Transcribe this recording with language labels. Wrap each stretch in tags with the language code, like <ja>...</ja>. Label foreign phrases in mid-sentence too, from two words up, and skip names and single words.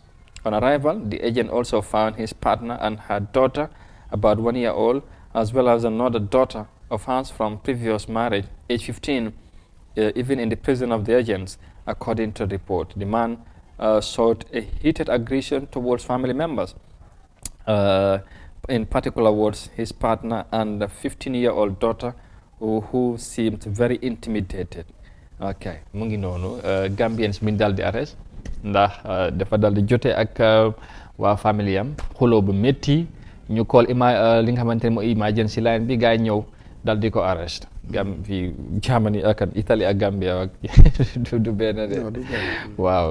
<en>On arrival, the agent also found his partner and her daughter, about 1 year old, as well as another daughter of hers from previous marriage, age 15, even in the prison of the agents, according to the report. The man sought a heated aggression towards family members. In particular words, his partner and the 15-year-old daughter who seemed very intimidated.</en> <wo>Okay, mu ngi noonu Gambians mi dal di arrest ndax dafa dal di jote ak waa famille am xuloo bu métti ñu call li nga xamante ne mooy</wo> <en>emergency line</en> <wo>bi gars yi ñëw dal di ko arrest fii Germany ak Italie ak Gambia ak du benn de waaw</wo>